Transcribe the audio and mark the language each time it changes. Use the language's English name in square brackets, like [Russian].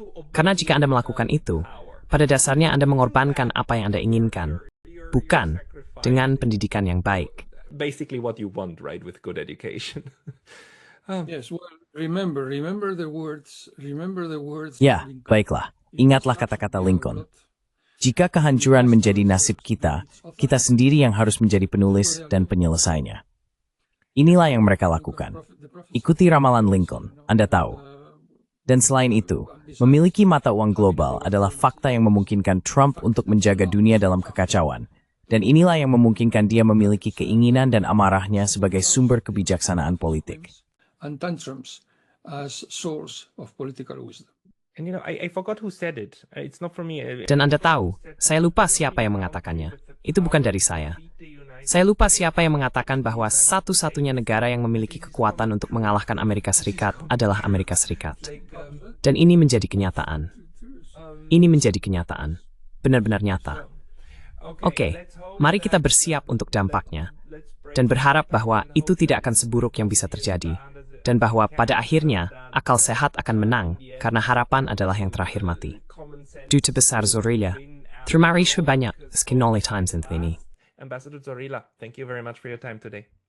[Indonesian] Karena jika Anda melakukan itu, pada dasarnya Anda mengorbankan apa yang Anda inginkan, bukan dengan pendidikan yang baik. [English] Basically what you want, right, with good education. Yes, well, remember the words. [Indonesian] Ya, baiklah. Ingatlah kata-kata Lincoln. Jika kehancuran menjadi nasib kita, kita sendiri yang harus menjadi penulis dan penyelesainya. Inilah yang mereka lakukan. Ikuti ramalan Lincoln, Anda tahu. Dan selain itu, memiliki mata uang global adalah fakta yang memungkinkan Trump untuk menjaga dunia dalam kekacauan. Dan inilah yang memungkinkan dia memiliki keinginan dan amarahnya sebagai sumber kebijaksanaan politik. [English] And tantrums as source of political wisdom. And I forgot who said it. It's not for me. [Indonesian] Dan Anda tahu, saya lupa siapa yang mengatakannya. Itu bukan dari saya. Saya lupa siapa yang mengatakan bahwa satu-satunya negara yang memiliki kekuatan untuk mengalahkan Amerika Serikat adalah Amerika Serikat. Dan ini menjadi kenyataan. Ini menjadi kenyataan. Benar-benar nyata. Oke, mari kita bersiap untuk dampaknya. Dan berharap bahwa itu tidak akan seburuk yang bisa terjadi. Dan bahwa pada akhirnya, akal sehat akan menang, karena harapan adalah yang terakhir mati. Duta Besar Zorilla, terima kasih banyak skinoli times ini. [English] Ambassador Zorilla, thank you very much for your time today.